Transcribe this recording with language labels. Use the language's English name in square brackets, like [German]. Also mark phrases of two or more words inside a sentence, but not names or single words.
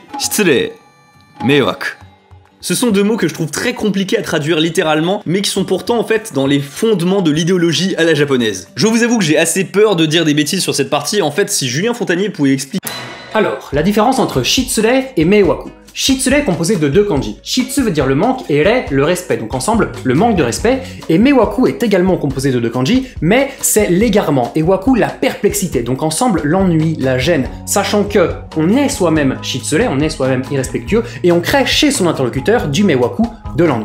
[Japanese] 失礼、迷惑. [French] Ce sont deux mots que je trouve très compliqués à traduire littéralement, mais qui sont pourtant en fait dans les fondements de l'idéologie à la japonaise. Je vous avoue que j'ai assez peur de dire des bêtises sur cette partie, en fait si Julien Fontanier pouvait expliquer... Alors, la différence entre shitsure et meiwaku. Shitsure est composé de deux kanji. Shitsu veut dire le manque et rei le respect, donc ensemble le manque de respect. Et meiwaku est également composé de deux kanji, mais c'est l'égarement et waku la perplexité, donc ensemble l'ennui, la gêne, sachant que on est soi-même shitsure, on est soi-même irrespectueux, et on crée chez son interlocuteur du meiwaku, de l'ennui.